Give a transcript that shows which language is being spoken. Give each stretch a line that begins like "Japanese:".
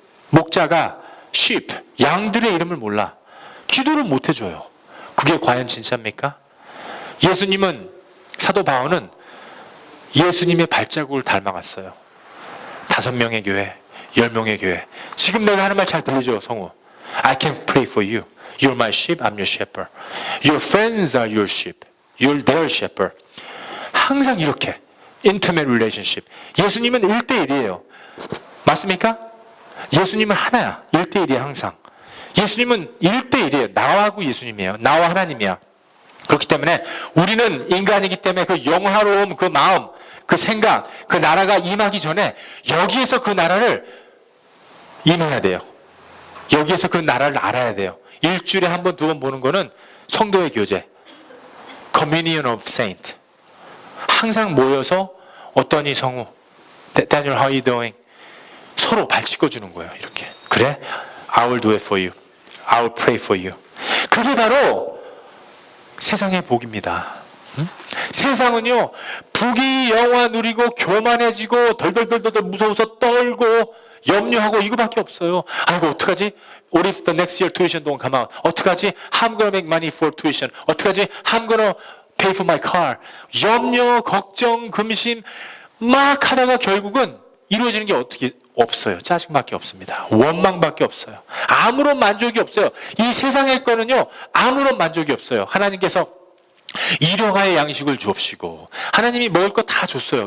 Korean: 목자가 sheep, 양들의 이름을 몰라. 기도를 못 해줘요. 그게 과연 진짜입니까? 예수님은, 사도 바울은 예수님의 발자국을 닮아갔어요. 5명의 교회, 10명의 교회. 지금 내가 하는 말 잘 들리죠, 성우?
English: I can pray for you. You're my sheep, I'm your shepherd. Your friends are your sheep. You're their shepherd.
Korean: 항상 이렇게
English: intimate relationship.
Korean: 예수님은 1대1이에요. 맞습니까? 예수님은 하나야. 1대1이야 항상. 예수님은 1대1이에요. 나하고 예수님이에요. 나와 하나님이야. 그렇기 때문에 우리는 인간이기 때문에 그 영화로움, 그 마음, 그 생각, 그 나라가 임하기 전에 여기에서 그 나라를 임해야 돼요. 여기에서 그 나라를 알아야 돼요. 일주일에 한 번, 2번 보는 거는 성도의 교제,
English: Communion of Saint.
Korean: 항상 모여서 어떠니 성우, Daniel,
English: how are you doing?
Korean: 서로 발 씻어주는 거예요. 이렇게. 그래?
English: I will do it for you. I will pray for you.
Korean: 그게 바로 세상의 복입니다. 세상은요, 부귀 영화 누리고 교만해지고 덜덜덜덜 무서워서 떨고 염려하고 이거밖에 없어요. 아이고 어떡하지?
English: What if the next year tuition don't come out?
Korean: 어떡하지?
English: I'm gonna make money for tuition.
Korean: 어떡하지?
English: I'm gonna pay for my car.
Korean: 염려, 걱정, 근심 막 하다가 결국은 이루어지는 게 어떻게 없어요. 짜증밖에 없습니다. 원망밖에 없어요. 아무런 만족이 없어요. 이 세상의 거는요, 아무런 만족이 없어요. 하나님께서 일용할 양식을 주옵시고 하나님이 먹을 거 다 줬어요.